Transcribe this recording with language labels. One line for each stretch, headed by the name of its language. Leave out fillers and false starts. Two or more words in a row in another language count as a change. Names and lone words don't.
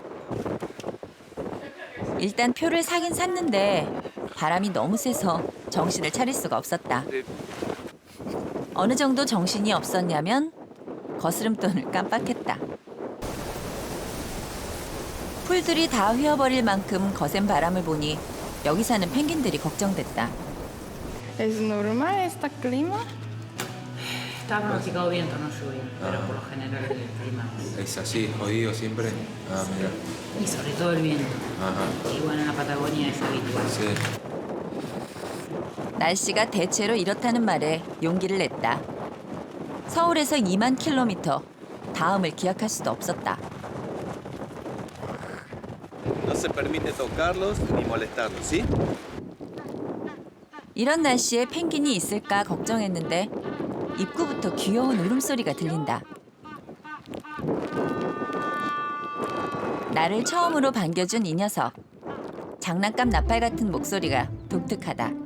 Korean: 일단 표를 사긴 샀는데 바람이 너무 세서 정신을 차릴 수가 없었다. 어느 정도 정신이 없었냐면 거스름돈을 깜빡했다. 풀들이 다 휘어버릴 만큼 거센 바람을 보니 여기 사는 펭귄들이 걱정됐다.
Spanish: ¿Es normal este clima? Está pronosticado viento, no lluvia, pero por lo general el clima Es así, jodido siempre. Ah, mira. y sobre todo el viento. Ajá. Y bueno, en la Patagonia es habitual. Sí.
Korean: 날씨가 대체로 이렇다는 말에 용기를 냈다. 서울에서 2만 킬로미터, 다음을 기약할 수도 없었다.
Spanish: No se permite tocarlos ni molestarlos, ¿sí?
Korean: 이런 날씨에 펭귄이 있을까 걱정했는데 입구부터 귀여운 울음소리가 들린다. 나를 처음으로 반겨준 이 녀석. 장난감 나팔 같은 목소리가 독특하다.